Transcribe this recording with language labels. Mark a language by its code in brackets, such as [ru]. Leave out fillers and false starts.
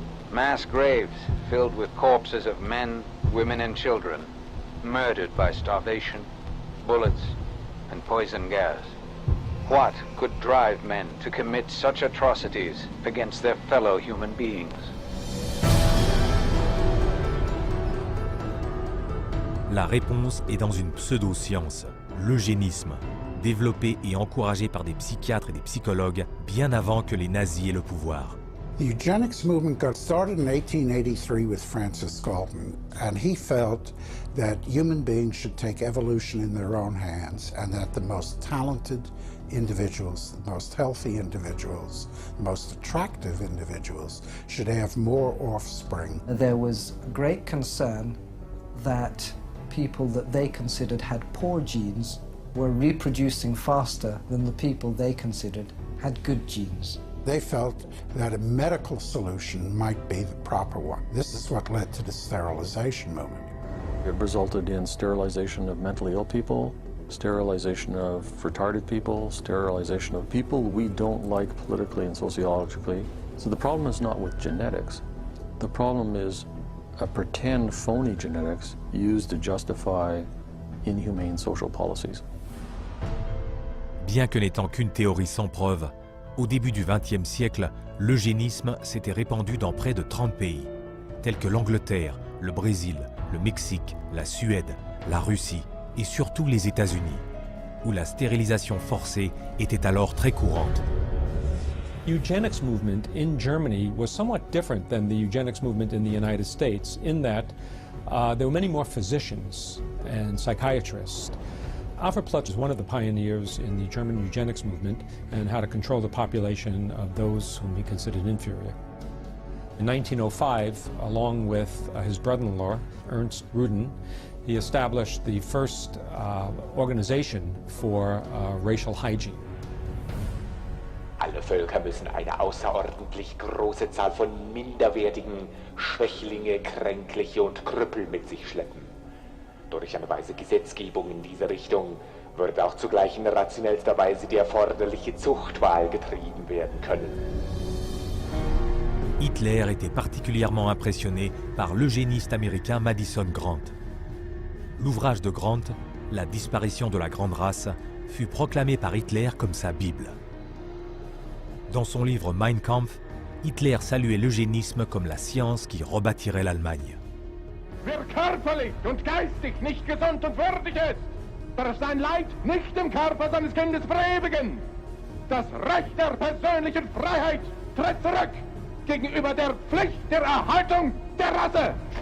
[en] Mass graves filled with corpses of men, women and children, murdered by starvation, bullets and poison gas. What could drive men to commit such atrocities against their fellow human beings? [fr] La réponse est dans une pseudo-science, l'eugénisme, développé et encouragé par des psychiatres et des psychologues bien avant que les nazis aient le pouvoir. [en] The eugenics movement got started in 1883 with Francis Galton, and he felt that human beings should take evolution in their own hands, and that the most talented individuals, the most healthy individuals, the most attractive individuals should have more offspring. There was great concern that people that they considered had poor genes were reproducing faster than the people they considered had good genes. They felt that a medical solution might be the proper one. This is what led to the sterilization movement. It resulted in sterilization of mentally ill people, sterilization of retarded people, sterilization of people we don't like politically and sociologically. So the problem is not with genetics. The problem is a pretend phony genetics used to justify inhumane social policies. [fr] Bien que n'étant qu'une théorie sans preuve, au début du XXe siècle, l'eugénisme s'était répandu dans près de 30 pays, tels que l'Angleterre, le Brésil, le Mexique, la Suède, la Russie et surtout les États-Unis, où la stérilisation forcée était alors très courante. [en] Eugenics movement in Germany was somewhat different than the eugenics movement in the United States in that there were many more physicians and psychiatrists. Alfred Plutz was one of the pioneers in the German eugenics movement and how to control the population of those whom he considered inferior. In 1905, along with his brother-in-law, Ernst Ruden, he established the first organization for racial hygiene. [de] Alle Völker müssen eine außerordentlich große Zahl von minderwertigen Schwächlinge, Kränkliche und Krüppel mit sich schleppen. Durch eine weise Gesetzgebung in diese Richtung wird auch zugleich in rationellster Weise die erforderliche Zuchtwahl getrieben werden können. [fr] Hitler était particulièrement impressionné par l'eugéniste américain Madison Grant. L'ouvrage de Grant, La disparition de la grande race, fut proclamé par Hitler comme sa Bible. Dans son livre Mein Kampf, Hitler saluait l'eugénisme comme la science qui rebâtirait l'Allemagne. [de] Wer körperlich und geistig nicht gesund und würdig ist, darf sein Leid nicht im Körper seines Kindes verewigen. Das Recht der persönlichen Freiheit tritt zurück gegenüber der Pflicht der Erhaltung der Rasse.